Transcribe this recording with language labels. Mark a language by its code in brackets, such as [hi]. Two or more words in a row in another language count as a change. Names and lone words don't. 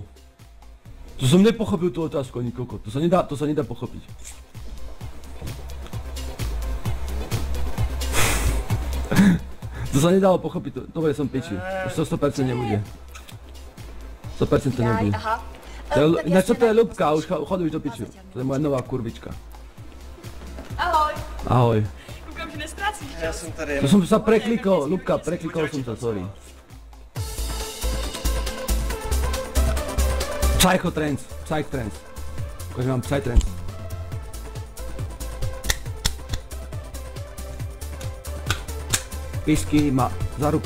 [sk] To som nepochopil tú otázku ani koko, to sa nedá pochopiť. To sa nedalo pochopiť, dobre som piči, už to 100% nebude. 100% to Jaj, nebude. aha. Ináč čo to je Ľubka, už choduj do piču. To je moja nová kurvička. Ahoj. Ahoj. [cs] Koukám, že nestrácíš Já čas. jsem tady [sk] To som sa preklikol, Ľubka, preklikol som sa, sorry. Psychotrance, Psychotrance. Ukážem vám Psytrance. Pisky ma za ruku.